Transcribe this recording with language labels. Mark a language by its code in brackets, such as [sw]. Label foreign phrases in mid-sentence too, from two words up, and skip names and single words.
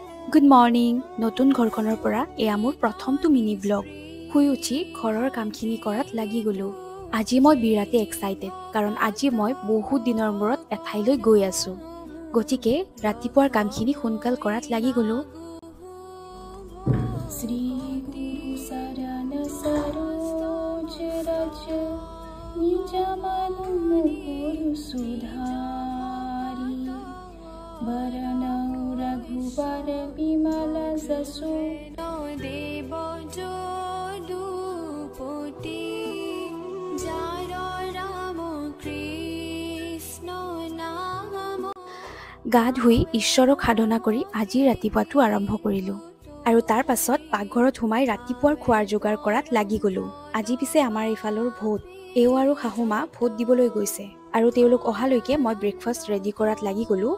[en] Good morning. [as] নতুন ঘৰখনৰ পৰা এয়া মোৰ প্ৰথমটো মিনি ব্লগ। শুই উঠি ঘৰৰ কামখিনি কৰাত লাগি গ'লোঁ। আজি মই বিৰাটে এক্সাইটেড, কাৰণ আজি মই বহুত দিনৰ মূৰত এঠাইলৈ গৈ আছোঁ। গতিকে ৰাতিপুৱাৰ কামখিনি সোনকাল কৰাত লাগি গ'লোঁ। [hi] रघुबर विमल जसु देव जोडुपति जार राम कृष्ण नाम। [as] গা ধুই ঈশ্বৰক সাধনা কৰি আজি ৰাতিপুৱাটো আৰম্ভ কৰিলোঁ। আৰু তাৰ পাছত পাকঘৰত সোমাই ৰাতিপুৱাৰ খোৱাৰ যোগাৰ কৰাত লাগি গ'লোঁ। আজি পিছে আমাৰ এইফালৰ ভোট। এওঁ আৰু শাহুমা ভোট দিবলৈ গৈছে, আৰু তেওঁলোক অহালৈকে মই [en] breakfast ready [as] কৰাত লাগি গ'লোঁ।